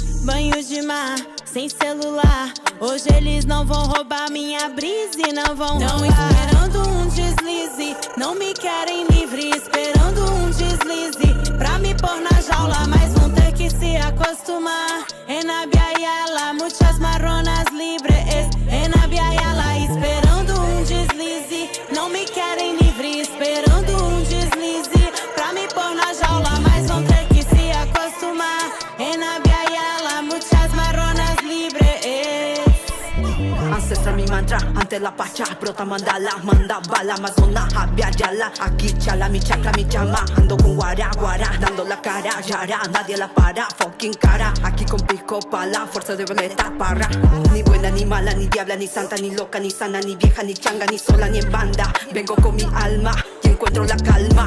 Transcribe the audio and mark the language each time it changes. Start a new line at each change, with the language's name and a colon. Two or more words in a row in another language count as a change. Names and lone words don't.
Portuguese: Banho de mar, sem celular. Hoje eles não vão roubar minha brisa e não vão roubar. Tão esperando um deslize, não me querem livre. Esperando um deslize pra me pôr na jaula, mas vão ter que se acostumar.
Spanish: Enabiayala, muchas marronas libres. Enabiayala,
Portuguese: esperando um deslize, não me querem livre. Esperando um deslize pra me pôr na jaula, mas vão ter que se acostumar.
Spanish: Enabiayala, muchas marronas libres. Ancestral mi mantra, ante la pacha, brota mandala, manda bala, Amazona, habia yala, aquí chala, mi chakra, mi llama, ando con guara, guara, dando la cara, yara, nadie la para, fucking cara, aquí con pico pala, fuerza de violeta para, ni buena, ni mala, ni diabla, ni santa, ni loca, ni sana, ni vieja, ni changa, ni sola, ni en banda, vengo con mi alma y encuentro la calma.